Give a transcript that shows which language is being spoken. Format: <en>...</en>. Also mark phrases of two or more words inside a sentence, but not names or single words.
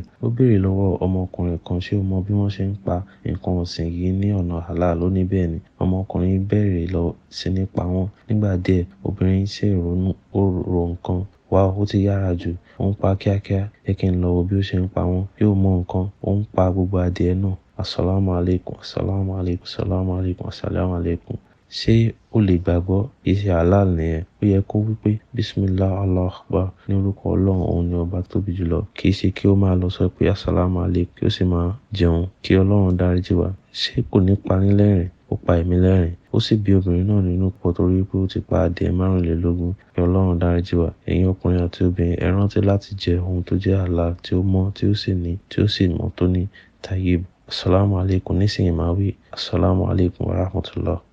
<yo>Ó béèrè lọ́wọ́ ọmọkùnrin kan, ṣé o mọ bí wọ́n ṣe ń pa nǹkan ọ̀sìn yìí ní ọ̀nà halal? Ó ní bẹ́ẹ̀ ni. Ọmọkùnrin bẹ̀rẹ̀ lọ sí ní pa wọ́n. Nígbà díẹ̀, obìnrin ṣe ìrònú, ó ro nǹkan. Wá, ó ti yára jù. Ó ń pa kíákíá. Jẹ́ kí n lọ wo bí ó ṣe ń pa wọ́n. Bí ó mọ nǹkan, ó ń pa gbogbo adìẹ náà.</yo> <ar>السلام عليكم، السلام عليكم، السلام عليكم، السلام عليكم.</ar> <yo>Ṣé o lè gbàgbọ́? Iṣẹ́ halal nìyẹn. Ó yẹ kó wí pé</yo> <ar>بسم الله، الله أكبر.</ar> <yo>Ní orúkọ Ọlọ́run, òun ni ọba tóbi jùlọ. Kì í ṣe kí ó máa lọ sọ pé</yo> <ar>السلام عليكم</ar> <yo>kí ó sì máa jẹun. Kí Ọlọ́run dáríjì wá. Ṣé kò ní Panilerin? Ó pa èmi lẹ́rìn. Ó sì bí obìnrin náà nínú pọ̀ torí pé ó ti pa adìẹ 25. Kí Ọlọ́run dáríjì wá. Ẹ̀yin ọkùnrin àti obìnrin, ẹ rántí láti jẹ ohun tó jẹ́ halal, tí ó mọ́, tí ó sì mọ́ tóní tayyib.</yo> <ar>السلام عليكم.</ar> <yo>Nísìnyí máa wí</yo> <ar>السلام عليكم ورحمة الله.</ar>